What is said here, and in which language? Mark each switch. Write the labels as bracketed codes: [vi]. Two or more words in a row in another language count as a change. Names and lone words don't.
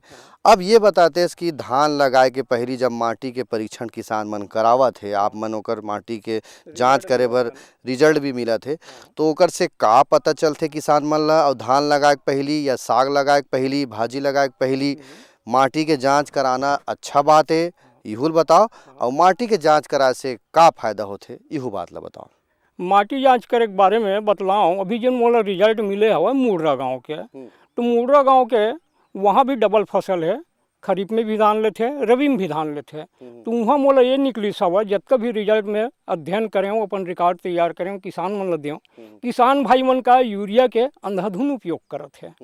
[hne] अब ये बताते हैं कि धान लगाए के पहली जब माटी के परीक्षण किसान मन करावत है, आप मन ओकर माटी के जांच करे बर रिजल्ट भी मिला थे, तो ओकर से का पता चलते किसान मन ला? और धान लगाए के पहली या साग लगाए के पहली, भाजी लगाए के पहली माटी के जांच कराना अच्छा बात है, इहुल बताओ। और माटी के जांच कराए से का फायदा होथे, इहू बात ला बताओ। माटी जांच करे के बारे में बतलाऊं, अभी जन मोला रिजल्ट मिले हवा मुर्रा गांव के, तो मुर्रा गांव के वहाँ भी डबल फसल है, खरीफ में भी धान लेते, रबी में भी धान लेते। तो वहाँ मोला ये निकली सवा जतका भी रिजल्ट में अध्ययन करें, अपन रिकॉर्ड तैयार करें, किसान मन ला दें। किसान भाई मन का यूरिया के अंधाधुन उपयोग करत है।